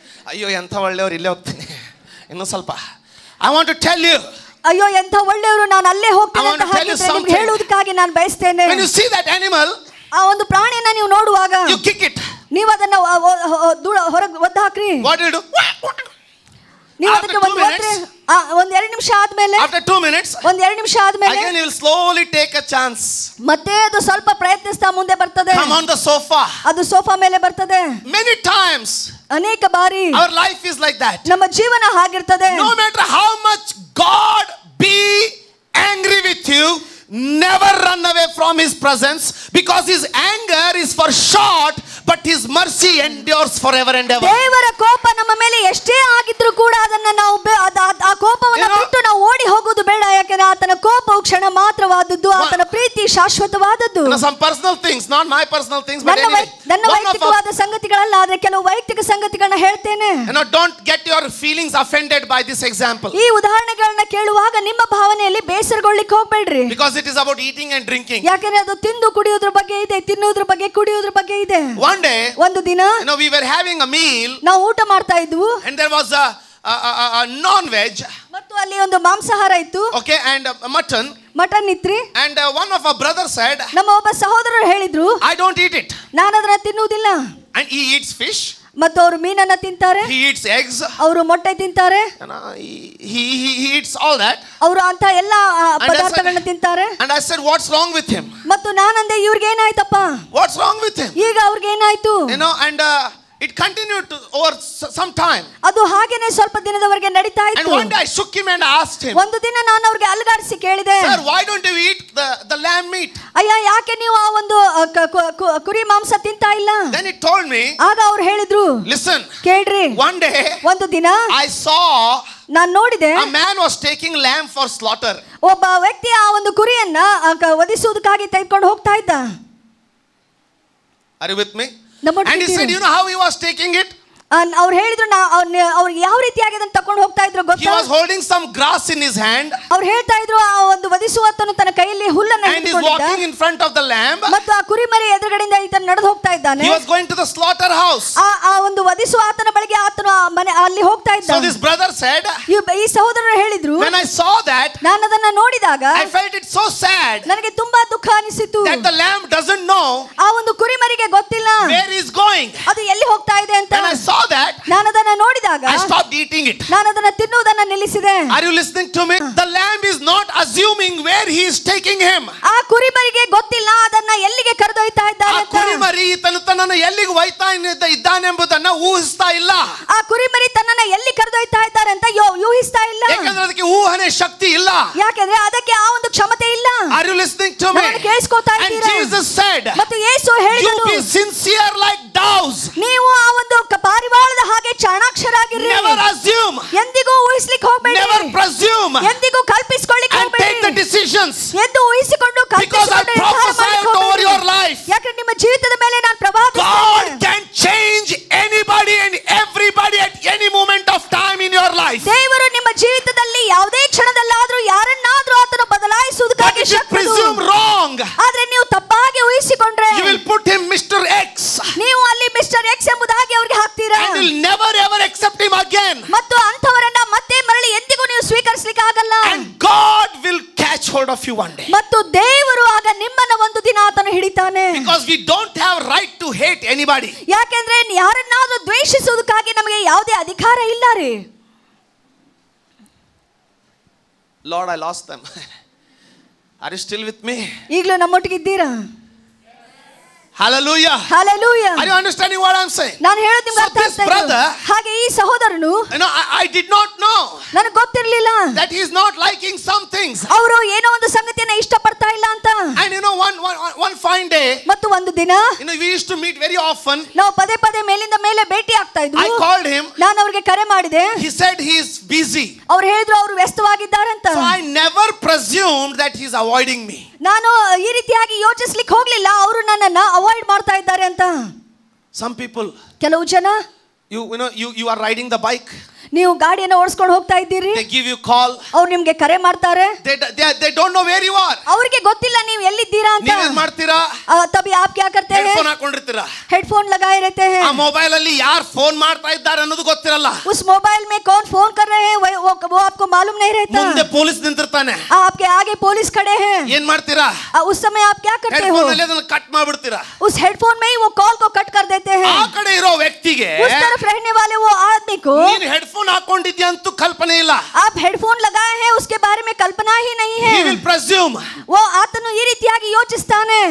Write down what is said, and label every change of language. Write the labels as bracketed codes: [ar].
[kn] ಅಯ್ಯೋ ಎಂತ ಒಳ್ಳೆಯವರು, ಇಲ್ಲೇ ಹೋಗ್ತೀನಿ ಇನ್ನು ಸ್ವಲ್ಪ. [en] I want to tell you. [kn] ಅಯ್ಯೋ ಎಂತ ಒಳ್ಳೆಯವರು, ನಾನು ಅಲ್ಲೇ ಹೋಗ್ತೀನಿ ಅಂತ ಹಾಗಿದ್ರೆ ನಿಮ್ಗೆ ಹೇಳುವುದಕ್ಕಾಗಿ ನಾನು ಬಯಸ್ತೇನೆ. [en] When you see that animal, [kn] ಆ ಒಂದು ಪ್ರಾಣಿಯನ್ನ ನೀವು ನೋಡುವಾಗ [en] you kick it. [kn] ನೀವು ಅದನ್ನ ಹೊರಗೆ ಒದ್ದು ಹಾಕ್ರಿ. [en] What do you do? [kn] ನೀವು ಅದಕ್ಕೆ ಒಂದ್ 2 ನಿಮಿಷ ಆದ್ಮೇಲೆ, [en] after 2 minutes, [kn] ಒಂದ್ 2 ನಿಮಿಷ ಆದ್ಮೇಲೆ [en] again you will slowly take a chance. [kn] ಮತ್ತೆ ಅದು ಸ್ವಲ್ಪ ಪ್ರಯತ್ನಿಸ್ತಾ ಮುಂದೆ ಬರ್ತದೆ. [en] Come on the sofa. [kn] ಅದು ಸೋಫಾ ಮೇಲೆ ಬರ್ತದೆ. [en] Many times, [kn] ಅನೇಕ ಬಾರಿ [en] our life is like that. [kn] ನಮ್ಮ ಜೀವನ ಹಾಗಿರ್ತದೆ. [en] No matter how much God be angry with you, never run away from his presence, because his anger is for short, but his mercy endures forever and ever. [kn] ದೇವರ ಕೋಪ ನಮ್ಮ ಮೇಲೆ ಎಷ್ಟೇ ಆಗಿದ್ರು ಕೂಡ ಅದನ್ನ ನಾವು ಆ ಕೋಪವನ್ನು ಬಿಟ್ಟು ನಾವು ಓಡಿ ಹೋಗೋದು ಬೇಡ. ಯಾಕಂದ್ರೆ ಆತನ ಕೋಪವು ಕ್ಷಣ ಮಾತ್ರವಾದದ್ದು, ಆತನ ಪ್ರೀತಿ ಶಾಶ್ವತವಾದದ್ದು. [en] Some personal things, not my personal things, but anyway, [kn] ನನ್ನ ವೈಯಕ್ತಿಕವಾದ ಸಂಗತಿಗಳಲ್ಲ, ಆದ್ರೆ ಕೆಲವು ವೈಯಕ್ತಿಕ ಸಂಗತಿಗಳನ್ನ ಹೇಳ್ತೇನೆ. [en] Don't get your feelings offended by this example. [kn] ಈ ಉದಾಹರಣೆಗಳನ್ನ ಕೇಳುವಾಗ ನಿಮ್ಮ ಭಾವನೆಯಲ್ಲಿ ಬೇಸರಗೊಳ್ಳಿಕ್ಕೆ ಹೋಗ್ಬೇಡ್ರಿ. [en] Because it is about eating and drinking. [kn] ಯಾಕಂದ್ರೆ ಅದು ತಿಂದು ಕುಡಿಯೋದ್ರ ಬಗ್ಗೆ ಇದೆ, ತಿನ್ನೋದ್ರ ಬಗ್ಗೆ ಕುಡಿಯೋದ್ರ ಬಗ್ಗೆ ಇದೆ. [en] One day, [kn] ಒಂದು ದಿನ [en] we were having a meal, [kn] ನಾವು ಊಟ ಮಾಡ್ತಾ ಇದ್ವು, [en] and there was a non-veg, [kn] ಮತ್ತು ಅಲ್ಲಿ ಒಂದು ಮಾಂಸಾಹಾರ ಇತ್ತು, [en] okay, and mutton [kn] ಇತ್ರಿ. [en] And one of our brothers said, [kn] ನಮ್ಮ ಒಬ್ಬ ಸಹೋದರರು ಹೇಳಿದ್ರು, [en] I don't eat it. [kn] ನಾನು ಅದನ್ನ ತಿನ್ನುವುದಿಲ್ಲ. [en] And he eats fish, [kn] ಮತ್ತು ಅವರು ಮೀನನ್ನ ತಿಂತಾರೆ, [en] he eats eggs, [kn] ಅವರು ಮೊಟ್ಟೆ ತಿಂತಾರೆ, [en] he eats all that. [kn] ಅವರು ಅಂತ ಎಲ್ಲಾ ಪದಾರ್ಥಗಳನ್ನ ತಿಂತಾರೆ. [en] And I said, what's wrong with him? [kn] ಮತ್ತು ನಾನಂದೆ, ಇವ್ರಿಗೆ ಏನಾಯ್ತಪ್ಪ, [en] what's wrong with him? [kn] ಈಗ ಅವ್ರಿಗೆ ಏನಾಯ್ತು? [en] And it continued to over some time. [kn] ಅದು ಹಾಗೇನೆ ಸ್ವಲ್ಪ ದಿನದವರೆಗೆ ನಡೀತಾ ಇತ್ತು. [en] And one day I shook him and asked him, [kn] ಒಂದು ದಿನ ನಾನು ಅವ್ರಿಗೆ ಅಲುಗಾಡಿಸಿ ಕೇಳಿದೆ, [en] sir, why don't you eat the lamb meat? [kn] ಅಯ್ಯ, ಯಾಕೆ ನೀವು ಆ ಒಂದು ಕುರಿ ಮಾಂಸ ತಿಂತಾ ಇಲ್ಲ? [en] Then he told me, [kn] ಆಗ ಅವ್ರು ಹೇಳಿದ್ರು, [en] listen, [kn] ಕೇಳ್ರಿ, [en] one day [kn] ಒಂದು ದಿನ [en] I saw [kn] ನಾನು ನೋಡಿದೆ, [en] a man was taking lamb for slaughter. [kn] ಒಬ್ಬ ವ್ಯಕ್ತಿ ಆ ಒಂದು ಕುರಿಯನ್ನ ವಧಿಸುವುದಕ್ಕಾಗಿ ತೆಗೆದುಕೊಂಡು ಹೋಗ್ತಾ ಇದ್ದ. [en] Are you with me? And he said, you know how he was taking it? [kn] ಅವ್ರು ಹೇಳಿದ್ರು, ಅವ್ರು ಯಾವ ರೀತಿಯಾಗಿ ಅದನ್ನ ತಕೊಂಡು ಹೋಗ್ತಾ ಇದ್ರು [en] He [kn] ಗೊತ್ತಾ? [en] was holding some grass in his hand, [kn] ಅವ್ರು ಹೇಳ್ತಾ ಇದ್ರು, ಆ ಒಂದು ವಧಿಸುವತನು ತನ್ನ ಕೈಯಲ್ಲಿ ಹುಲ್ಲನ್ನು [en] and is [kn] ಹಿಡಿದುಕೊಂಡಿದ್ದ, [en] walking in front of the lamb. [kn] ಮತ್ತು ಆ ಕುರಿಮರಿ ಎದುರುಗಡೆಯಿಂದ ಈತನ ನಡೆದು ಹೋಗ್ತಾ ಇದ್ದಾನೆ. [en] He was going to the slaughterhouse. [kn] ಆ ಒಂದು ವಧಿಸುವ ಆತನ ಬಳಿಗೆ ಆತನು ಅಲ್ಲಿ ಹೋಗ್ತಾ ಇದ್ದ. [en] So this brother said, [kn] ಈ ಸಹೋದರರು ಹೇಳಿದ್ರು, [en] when I saw that, [kn] ನಾನು ಅದನ್ನ ನೋಡಿದಾಗ [en] I felt it so sad [kn] ನನಗೆ ತುಂಬಾ ದುಃಖ ಅನಿಸಿತು. [en] that the lamb doesn't know [kn] ಆ ಒಂದು ಕುರಿಮರಿಗೆ ಗೊತ್ತಿಲ್ಲ [en] where he's going. [kn] ಅದು ಎಲ್ಲಿ ಹೋಗ್ತಾ ಇದೆ ಅಂತ. [en] When I saw that, [kn] ನಾನು ಅದನ್ನ ನೋಡಿದಾಗ [en] I stopped eating it. [kn] ನಾನು ಅದನ್ನ ತಿನ್ನುವುದನ್ನ ನಿಲ್ಲಿಸಿದೆ. [en] Are you listening to me? The lamb is not assuming where he is taking him. [kn] ಆ ಕುರಿಮರಿಗೆ ಗೊತ್ತಿಲ್ಲ ಅದನ್ನ ಎಲ್ಲಿಗೆ ಕರೆದೊಯ್ತಾ ಇದ್ದಾನೆ ಅಂತ. ಆ ಕುರಿಮರಿ ತನ್ನನ್ನು ಎಲ್ಲಿಗೆ ಒಯ್ತಾ ಇದ್ದಾನೆಂಬುದನ್ನು ಊಹಿಸ್ತಾ ಇಲ್ಲ. ಆ ಕುರಿಮರಿ ತನ್ನನ್ನ ಎಲ್ಲಿ ಕರೆದೊಯ್ತಾ ಇದ್ದಾರೆ ಅಂತ ಊಹಿಸ್ತಾ ಇಲ್ಲ. ಯಾಕಂದ್ರೆ ಅದಕ್ಕೆ ಊಹನೆ ಶಕ್ತಿ ಇಲ್ಲ. ಯಾಕಂದ್ರೆ ಅದಕ್ಕೆ ಆ ಒಂದು ಕ್ಷಮತೆ ಇಲ್ಲ. [en] Are you listening to me? [kn] ನಾನು ಕೇಳಿಸ್ಕೊತಾ [en] And [kn] ಇದ್ದೀರಾ? [en] Jesus said, [kn] ಮತ್ತು ಯೇಸು ಹೇಳಿದನು, [en] you be sincere like doves. [kn] ನೀವು ಆ ಒಂದು ಪಾರಿವಾಳದ ಹಾಗೆ ಚಾಣಾಕ್ಷರಾಗಿರ್ರಿ. [en] Never assume. [kn] ಎಂದಿಗೂ ಊಹಿಸ್ಲಿಕ್ಕೆ ಹೋಗಬೇಡಿ. [en] Never presume. [kn] ಎಂದಿಗೂ ಕಲ್ಪಿಸಿಕೊಳ್ಳಿಕ್ಕೆ [en] And [kn] ಹೋಗಬೇಡಿ. [en] take the decisions. [kn] ಎಂದು ಊಹಿಸಿಕೊಂಡು [en] Because I prophesied over your life. [kn] ಯಾಕಂದ್ರೆ ನಿಮ್ಮ ಜೀವಿತದ ಮೇಲೆ ನಾನು ಪ್ರಭಾವಿಸುತ್ತೇನೆ. [en] God can change anybody and everybody at any moment of time in your life. [kn] ದೇವರು ನಿಮ್ಮ ಜೀವಿತದಲ್ಲಿ ಯಾವುದೇ ಕ್ಷಣದಲ್ಲಾದರೂ ಯಾರನ್ನಾದರೂ ಆತನು ಬದಲಾಯಿಸುವುದಕ್ಕಾಗಿ [en] But if you presume wrong, [kn] ಆದ್ರೆ ನೀವು ತಪ್ಪಾಗಿ ಊಹಿಸಿಕೊಂಡ್ರೆ [en] you will put him Mr. X. [kn] ನೀವು ಅಲ್ಲಿ ಮಿಸ್ಟರ್ ಎಕ್ಸ್ ಎಂಬುದಾಗಿ ಅವರಿಗೆ ಹಾಕ್ತೀರಾ. [en] And will never ever accept him again. [kn] ಮತ್ತು ಅಂಥವರನ್ನ ಮತ್ತೆ ಮರಳಿ ಎಂದಿಗೂ ನೀವು ಸ್ವೀಕರಿಸಲಿಕ್ಕೆ ಆಗಲ್ಲ. [en] And God will catch hold of you one day. [kn] ಮತ್ತು ದೇವರು ಆಗ ನಿಮ್ಮನ್ನ ಒಂದು ದಿನ ಆತನು ಹಿಡಿತಾನೆ. [en] Because we don't have right to hate anybody. [kn] ಯಾಕೆಂದ್ರೆ ಯಾರನ್ನಾದ್ರೂ ದ್ವೇಷಿಸುವುದಕ್ಕಾಗಿ ನಮಗೆ ಯಾವುದೇ ಅಧಿಕಾರ ಇಲ್ಲ ರೀ. [en] Lord, I lost them. Are you still with me? [kn] ಈಗಲೂ ನಮ್ಮೊಟ್ಟಿಗೆ ಇದ್ದೀರಾ? [en] Hallelujah. Hallelujah. Are you understanding what I'm saying? [kn] ನಾನು ಹೇಳೋದು ನಿಮಗೆ ಅರ್ಥ ಆಗ್ತಾ [en] brother, [kn] ಇದೆ. ಹಾಗೆ ಈ ಸಹೋದರನು, [en] I did not know [kn] ನನಗೆ ಗೊತ್ತಿರಲಿಲ್ಲ [en] that he is not liking some things. [kn] ಅವರು ಏನೋ ಒಂದು ಸಂಗತಿಯನ್ನ ಇಷ್ಟಪಡ್ತಾ ಇಲ್ಲ ಅಂತ. [en] And one fine day, [kn] ಮತ್ತು ಒಂದು ದಿನ, [en] we used to meet very often. [kn] ನಾವು ಪದೇ ಪದೇ ಮೇಲಿಂದ ಮೇಲೆ ಭೇಟಿ ಆಗ್ತಾ ಇದ್ವಿ. [en] I called him. [kn] ನಾನು ಅವರಿಗೆ ಕರೆ ಮಾಡಿದೆ. [en] He said he is busy. [kn] ಅವರು ಹೇಳಿದ್ರು ಅವರು ವ್ಯಸ್ತವಾಗಿದ್ದಾರೆ ಅಂತ. [en] So I never presumed that he is avoiding me. [kn] ನಾನು ಈ ರೀತಿಯಾಗಿ ಯೋಚಿಸ್ಲಿಕ್ಕೆ ಹೋಗ್ಲಿಲ್ಲ ಅವರು ನನ್ನನ್ನ ಅವಾಯ್ಡ್ ಮಾಡ್ತಾ ಇದ್ದಾರೆ ಅಂತ. [en] Some people, [kn] ಕೆಲವು ಜನ, [en] you are riding the bike. [kn] ನೀವು ಗಾಡಿಯನ್ನು ಓಡಿಸ್ಕೊಂಡು ಹೋಗ್ತಾ ಇದ್ದೀರಿ. [en] They give you call. [kn] ಅವ್ರು ನಿಮ್ಗೆ ಕರೆ ಮಾಡ್ತಾರೆ. [en] They don't know where you are. [kn] ಅವರಿಗೆ ಗೊತ್ತಿಲ್ಲ ನೀವು ಎಲ್ಲಿದ್ದೀರಾ ಅಂತ. ನೀವೇನ್ ಮಾಡ್ತೀರಾ? [hi] तभी आप क्या करते हैं? [kn] ಹೆಡ್ಫೋನ್ ಹಾಕೊಂಡಿರ್ತೀರಾ. [hi] हेडफोन लगाए रहते हैं. [kn] ಆ ಮೊಬೈಲ್ ಅಲ್ಲಿ ಯಾರು ಫೋನ್ ಮಾಡ್ತಾ ಇದ್ದಾರೆ ಅನ್ನೋದು ಗೊತ್ತಿರಲ್ಲ. [hi] उस मोबाइल में कौन फोन कर रहे हैं वो आपको मालूम नहीं रहता. [kn] ಮುಂದೆ ಪೊಲೀಸ್ ನಿಂತಿರ್ತಾನೆ. [hi] आपके आगे पुलिस खड़े हैं. [kn] ಏನ್ ಮಾಡ್ತೀರಾ? [hi] उस समय आप क्या करते हो? [kn] ಹೆಡ್ಫೋನ್ ಅಲ್ಲಿ ಅದನ್ನ ಕಟ್ ಮಾಡ್ಬಿಡ್ತೀರಾ. [hi] उस हेडफोन में ही वो कॉल को कट कर देते हैं. [kn] ಆ ಕಡೆ ಇರೋ ವ್ಯಕ್ತಿಗೆ, [hi] उस तरफ रहने वाले वो आदमी को, [kn] ನೀನು ಹೆಡ್ಫೋನ್ ಹಾಕೊಂಡಿದ್ಯಾ ಅಂತ ಕಲ್ಪನೆ ಇಲ್ಲ. [hi] आप हेडफोन लगाए हैं उसके बारे में कल्पना ही नहीं है. [en] He will presume. [hi] वो [kn] ಆತನು ಈ ರೀತಿಯಾಗಿ ಯೋಚಿಸ್ತಾನೆ.